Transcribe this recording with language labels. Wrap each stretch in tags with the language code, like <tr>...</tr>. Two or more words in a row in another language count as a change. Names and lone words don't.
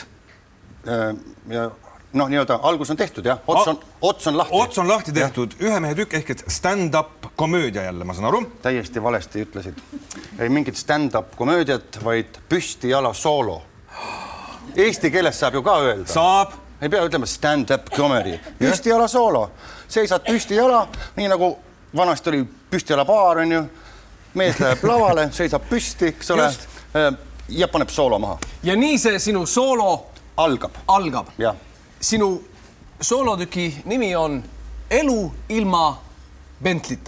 <et>Ja nii-öelda algus on tehtud, jah. Ots on lahti. Ots on lahti tehtud. Ühe mehe tükk ehk et stand-up komöödia jälle, ma saan aru. Täiesti valesti ütlesid. Ei mingit stand-up komöödiat, vaid püsti jala soolo. Eesti keeles saab ju ka öelda. Saab. Ei pea ütlema</et> <en>stand-up comedy.</en> <et>Püsti jala soolo. Seisad püsti jala, nii nagu vanasti oli püsti jala baar, on ju. Mees läheb lavale, seisab püsti, eks ole, ja paneb soolo maha. Ja nii see sinu soolo algab. Ja. Sinu soolotüki nimi on Elu ilma Bentlita.</et>